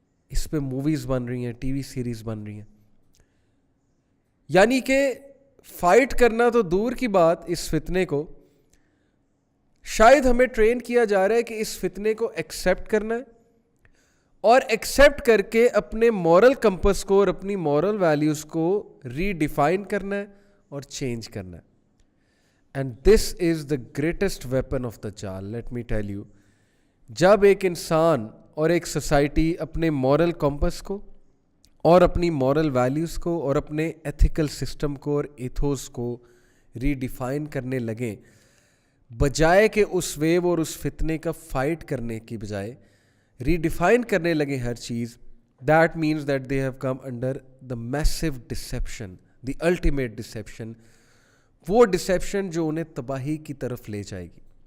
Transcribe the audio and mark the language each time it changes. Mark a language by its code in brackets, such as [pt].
[ur] اس پہ موویز بن رہی ہیں, ٹی وی سیریز بن رہی ہیں. یعنی کہ فائٹ کرنا تو دور کی بات, اس فتنے کو شاید ہمیں ٹرین کیا جا رہا ہے کہ اس فتنے کو ایکسیپٹ کرنا ہے اور ایکسیپٹ کر کے اپنے مورل کمپس کو اور اپنی مورل ویلیوز کو ری ڈیفائن کرنا ہے اور چینج کرنا ہے. [en] And this is the greatest weapon of the جال, let me tell you. [ur] جب ایک انسان اور ایک سوسائٹی اپنے مورل کمپس کو اور اپنی مورل ویلیوز کو اور اپنے ایتھیکل سسٹم کو اور ایتھوس کو ری ڈیفائن کرنے لگیں, بجائے کہ اس ویو اور اس فتنے کا فائٹ کرنے کی بجائے ری ڈیفائن کرنے لگیں ہر چیز, [en] that means that they have come under the massive deception, the ultimate deception, [ur] وہ ڈسیپشن جو انہیں تباہی کی طرف لے جائے گی.